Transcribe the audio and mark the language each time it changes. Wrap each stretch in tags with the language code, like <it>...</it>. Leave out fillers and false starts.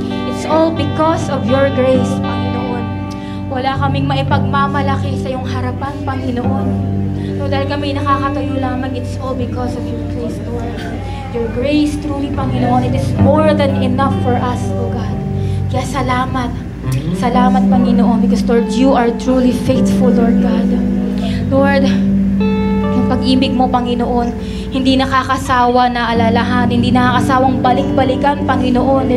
<en>It's all because of your grace, Panginoon.</en> <tl>Wala kaming maipagmamalaki sa iyong harapan, Panginoon.</tl> <en>No,</en> <tl>dahil kami nakakatayo lamang,</tl> <en>it's all because of your grace, Lord. Your grace, truly, Panginoon, it is more than enough for us, O God.</en> <tl>Kaya salamat.</tl> <en>Salamat, Panginoon, because, Lord, you are truly faithful, Lord God.</en> <tl>Lord, yung pag-ibig mo, Panginoon, hindi nakakasawa na alalahan, hindi nakakasawang balik-balikan, Panginoon.</tl>